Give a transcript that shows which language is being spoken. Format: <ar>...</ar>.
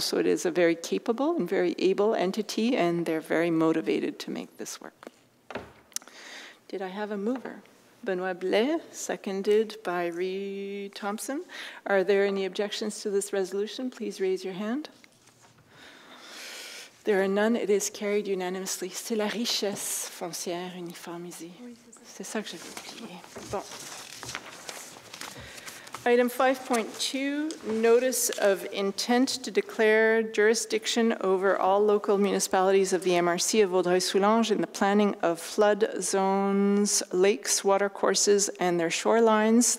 <en>So it is a very capable and very able entity, and they're very motivated to make this work. Did I have a mover? Benoit Blais, seconded by Reed Thompson. Are there any objections to this resolution? Please raise your hand. There are none. It is carried unanimously.</en> <fr>C'est la richesse foncière uniformisée. C'est ça que j'avais oublié. Bon.</fr> <en>Item 5.2, notice of intent to declare jurisdiction over all local municipalities of the MRC of Vaudreuil-Soulanges in the planning of flood zones, lakes, watercourses, and their shorelines.</en>